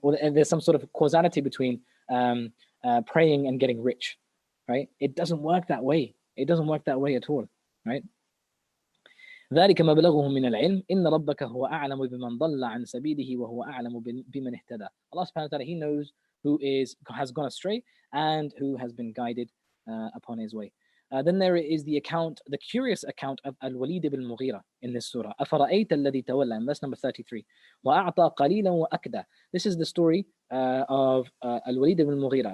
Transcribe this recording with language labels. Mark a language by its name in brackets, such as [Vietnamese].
[English] Or there's some sort of causality between praying and getting rich, right? It doesn't work that way. It doesn't work that way at all, right? [Arabic] ذلك مبلغهم من العلم إن ربك هو أعلم بمن ضل عن سبيله وهو أعلم بمن اهتدى. [English] Allah subhanahu wa ta'ala, He knows who has gone astray and who has been guided upon his way. Then there is the curious account of Al-Walid ibn Mughira in this surah. [Arabic] أفرأيت الذي تولى, [English] in verse number 33. [Arabic] وأعطى قليلا وأكدى. [English] This is the story of Al-Walid ibn Mughira.